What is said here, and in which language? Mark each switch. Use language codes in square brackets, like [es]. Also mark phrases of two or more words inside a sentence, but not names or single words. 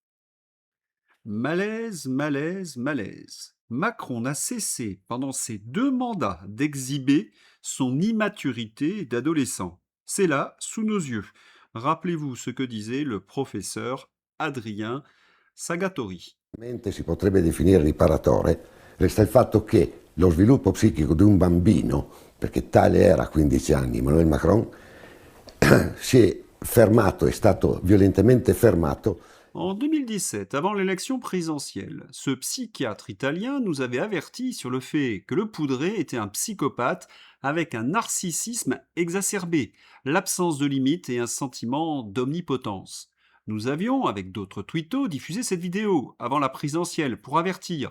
[fr] Malaise, malaise, malaise. Macron n'a cessé, pendant ses 2 mandats, d'exhiber son immaturité d'adolescent. C'est là, sous nos yeux. Rappelez-vous ce que disait le professeur Adrien Sagatori. [it] Si potrebbe definire riparatore, resta il fatto che lo sviluppo psichico di un bambino, perché tale era a 15 anni Emmanuel Macron, si è fermato, è stato violentemente fermato. [fr] En 2017, avant l'élection présidentielle, ce psychiatre italien nous avait averti sur le fait que le Poudré était un psychopathe avec un narcissisme exacerbé, l'absence de limites et un sentiment d'omnipotence. Nous avions, avec d'autres twittos, diffusé cette vidéo avant la présidentielle pour avertir.